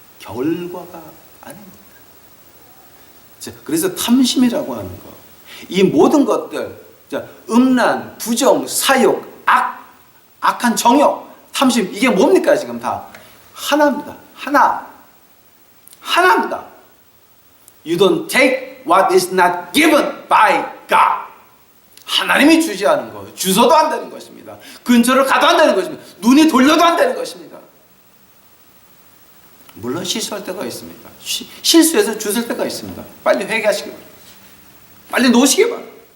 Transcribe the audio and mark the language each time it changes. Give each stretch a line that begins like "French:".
Korean: 결과가 아닙니다. 자, 그래서 탐심이라고 하는 것, 이 모든 것들 자, 음란, 부정, 사욕, 악한 정욕, 탐심, 이게 뭡니까? 지금 다 하나입니다. 하나입니다.
English: You don't take what is not given by God.
Korean: 하나님이 주지 않은 거 주서도 안 되는 것입니다. 근처를 가도 안 되는 것입니다. 눈이 돌려도 안 되는 것입니다. 물론 실수할 때가 있습니다. 실수해서 주술 때가 있습니다. 빨리 회개하시기 바랍니다. 빨리 놓으시기 바랍니다.